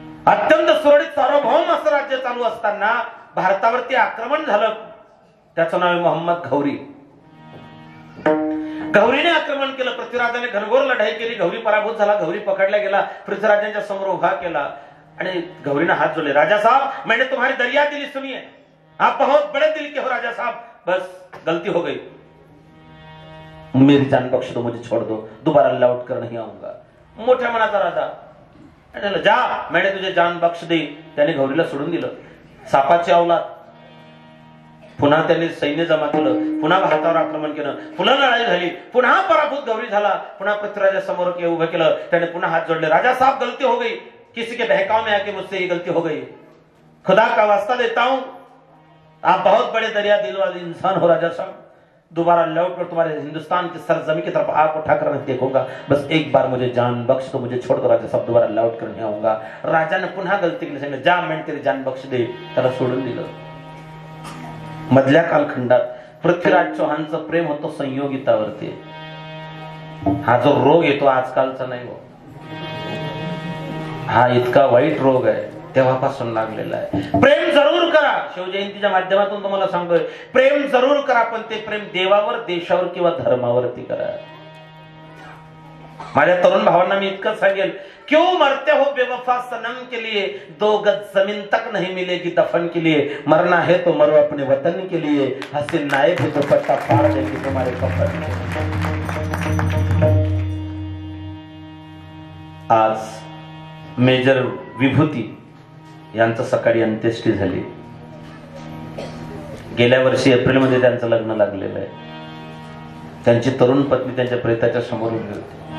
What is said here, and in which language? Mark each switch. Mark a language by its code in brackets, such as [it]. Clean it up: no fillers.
[mr] अत्यंत सुरळीत सार्वभौम असं राज्य चालू असताना भारतावरती आक्रमण झालं, त्याचं नाव आहे मोहम्मद घौरी। गौरीने आक्रमण केलं, पृथ्वीराजाने घनघोर लढाई केली, गौरी पराभूत झाला, गौरी पकडला गेला, पृथ्वीराजांच्या समोर उभा केला आणि गौरीने हात जोडले, [hi] राजा साहब मैंने तुम्हारी दरिया दिली सुनी है, आप बहुत बड़े दिल के हो राजा साहब, बस गलती हो गई, मेरी जान बख्श दो, मुझे छोड़ दो, दोबारा लौट कर नहीं आऊंगा. [mr] मोठ्या मनाचा राजा, [hi] जा मैंने तुझे जान बख्श दी. [mr] त्याने गौरीला सोडून दिलं. सापाची अवलाद. पुन्हा त्यांनी सैन्य जमा केलं, पुन्हा भारतावर आक्रमण केलं, पुन्हा लढाई झाली, पुन्हा पराभूत गौरी झाला, पुन्हा पृथ्वीराजासमोर उभं केलं. त्याने पुन्हा हात जोडले. [hi] राजा साहब गलती हो गई, किसी के बहकाव में आके मुझसे ये गलती हो गई, खुदा का वास्ता देता हूं, आप बहुत बड़े दरिया दिल वाले इंसान हो राजा साहब, दोबारा लौट कर तुम्हारे हिंदुस्तान की सरजमी की तरफ आंख उठाकर मैं देखूंगा, बस एक बार मुझे जान बख्श दो, मुझे छोड़ दो राजा साहब, दोबारा लौट कर नहीं आऊंगा. [mr] राजाने पुन्हा गलती केली, सांगितलं [hi] जा मैं तेरी जान बख्श दे. [mr] त्याला सोडून दिलं. मधल्या कालखंडात पृथ्वीराज चौहानचं प्रेम होतं संयोगितावरती. हा जो रोग येतो आजकालचा नाही हो, हा इतका वाईट रोग आहे तेव्हापासून लागलेला आहे. प्रेम जरूर करा, शिवजयंतीच्या माध्यमातून तुम्हाला सांगतोय, प्रेम जरूर करा, पण ते प्रेम देवावर, देशावर किंवा धर्मावरती करा. माझ्या तरुण भावांना मी इतकं सांगेल, [hi] क्यों मरते हो बेवफा सनम के लिए, 2 गज जमीन तक नहीं मिलेगी दफन के लिए, मरना है तो मरो अपने वतन के लिए, हसीन नायब है तो पट्टा फाड़ देगी तुम्हारे कफन. [mr] आज मेजर विभूती यांचं सकाळी अंत्येष्टी झाली. गेल्या वर्षी एप्रिलमध्ये त्यांचं लग्न लागलेलं आहे. त्यांची तरुण पत्नी त्यांच्या प्रेताच्या समोर उभी होती.